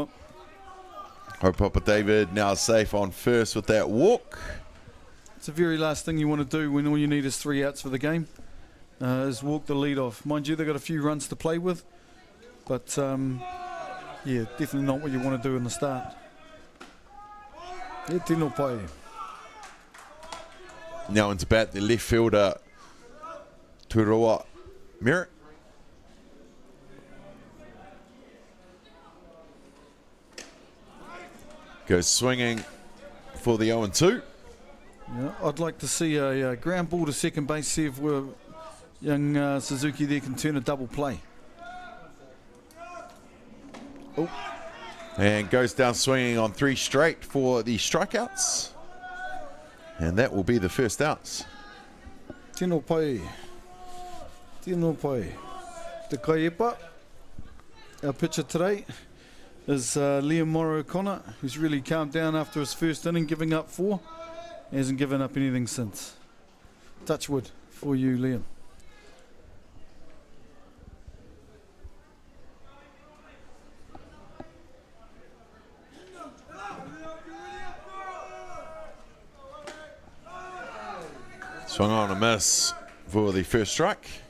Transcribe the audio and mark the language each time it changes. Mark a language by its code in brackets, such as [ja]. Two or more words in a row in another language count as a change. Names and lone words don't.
[en] Hopapa David now safe on first with that walk. It's the very last thing you want to do when all you need is 3 outs for the game, is walk the lead off. Mind you, they've got a few runs to play with, but yeah, definitely not what you want to do in the start. [mi] E tino pai. [en] Now into bat, the left fielder, Turoa Merritt. Goes swinging for the 0-2. Yeah, I'd like to see a ground ball to second base, see if young Suzuki there can turn a double play. Oh. And goes down swinging on 3 straight for the strikeouts. And that will be the first outs. [mi] Tino pai. Tino pai. Te kaiepa. [en] Our pitcher today is Liam Morrow O'Connor, who's really calmed down after his first inning, giving up 4. He hasn't given up anything since. Touch wood for you, Liam. Swung on a miss for the first strike.